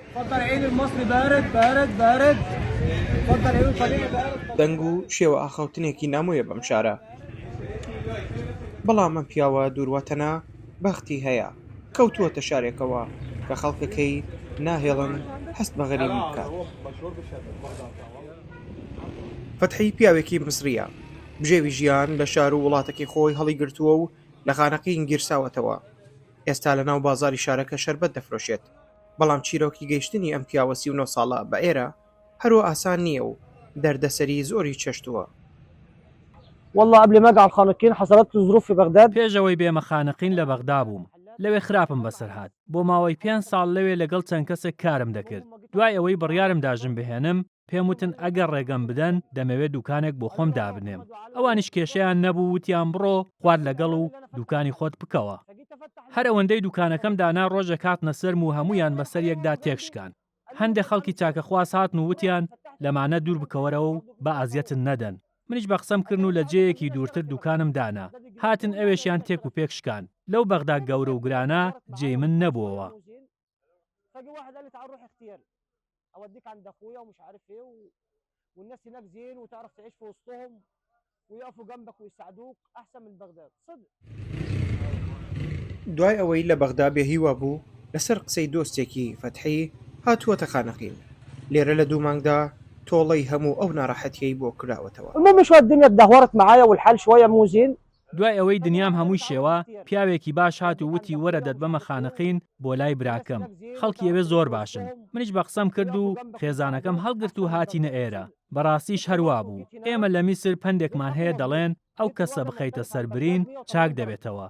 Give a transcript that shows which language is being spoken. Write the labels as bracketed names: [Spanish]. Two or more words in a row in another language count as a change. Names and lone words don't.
[Arabic] تفضل عيد المصري بارد بارد بارد. تفضل عيد الطبيعي بارد. [Central Kurdish] دەنگ و شێوە ئاخەوتنێکی نامۆیە بەم شارە. بەڵام ئەم پیاوە دووروەتەنە بەختی هەیە کەوتووەتە شارێکەوە کە خەڵکەکەی ناهێڵن هەست بە غەریبی بکات. فەتحی پیاوێکی مسریە، بژێوی ژیان لە شار و وڵاتێکی خۆی هەڵی گرتووە و لە خانەکەی گیرساوەتەوە. ئێستا لە ناو بازاری شارەکە شەربەت دەفرۆشێت، بەڵام چیرۆکی گەیشتنی ئەم پیاوە 39 ساڵە بە ئێرە هەروە ئاسان نییە و دەردەسەری زۆری چەشتووە. [Arabic] والله قبل ما اجي على الخانقين حصلت لي ظروف في بغداد. [Central Kurdish] پێشەوەی بێمە خانقین لە بەغدا بووم، لەوێ خراپم بەسەر هات. بۆ ماوەی 5 ساڵ لەوێ لەگەڵ چەند کەسێک کارم دەکرد. دوای ئەوەی بڕیارم داژم بهێنم، پێم وتن ئەگەر ڕێگەم بدەن دەمەوێت دوکانێک بۆ خۆم دابنێم. ئەوانیش کێشەیان نەبوو، وتیان بڕۆ خوارد لەگەڵ و دوکانی خۆت بکەوە. هەر ئەوەندەی دوکانەکەم دانا ڕۆژێک هاتنە سەرم و هەمویان بەسەر یەکدا تێکشکان. هەندێک خەڵکی چاکەخواس هاتن و وتیان لەمانە دوور بکەوەرەوە و بە ئازیەتن نەدەن. منیش بە قسەم کردن و لە جێیەکی دوورتر دوکانم دانا. هاتن ئەوێشیان تێک و پێکشکان. لەو بەغدا گەورە و گرانە جێی من نەبووەوە. [Arabic] اوديك عند اخويا ومش عارف ايه والناس هناك زين وتعرف تعيش في وسطهم ويقفوا جنبك ويساعدوك احسن من بغداد صدق. [Central Kurdish] دوای ئەوەی لە بەغدا بێهیوا بوو لەسەر قسەی دۆستێکی فەتحی هاتووەتە خانەقین. لێرە لە دوو مانگدا تۆڵەی هەموو ئەو ناڕەحەتیەی بۆ کراوەتەوە. [Arabic] المهم شويه الدنيا تدهورت معايا والحال شويه مو زين. [Central Kurdish] دوای ئەوەی دنیام هەمووی شێوە، پیاوێکی باش هات و وتی وەرە دەتبەمە خانەقین بۆ لای براکەم. خەڵکی ئەوێ زۆر باشن. منیش بە قسەم کرد و خێزانەکەم هەڵگرت و هاتینە ئێرە. بەڕاستیش هەروە بوو. ئێمە لە میسر پندێکمان هەیە دەڵێن ئەو کەسە بخەیتە سەربرین چاک دەبێتەوە.